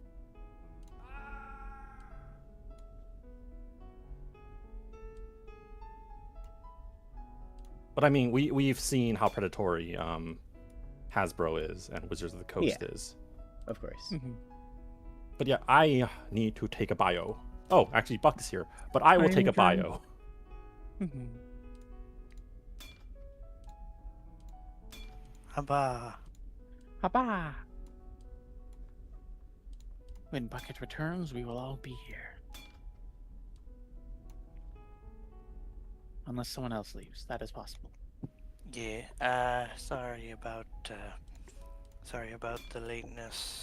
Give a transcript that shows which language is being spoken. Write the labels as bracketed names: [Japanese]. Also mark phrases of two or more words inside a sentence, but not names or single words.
[English] But I mean, we've seen how predatory Hasbro is and Wizards of the Coast is. Of course. Mm-hmm. But yeah, I need to take a bio. Oh, actually, Buck is here, but I will take a bio. Mm-hmm. Haba. Haba. When Bucket returns, we will all be here. Unless someone else leaves, that is possible. Yeah, sorry about the lateness.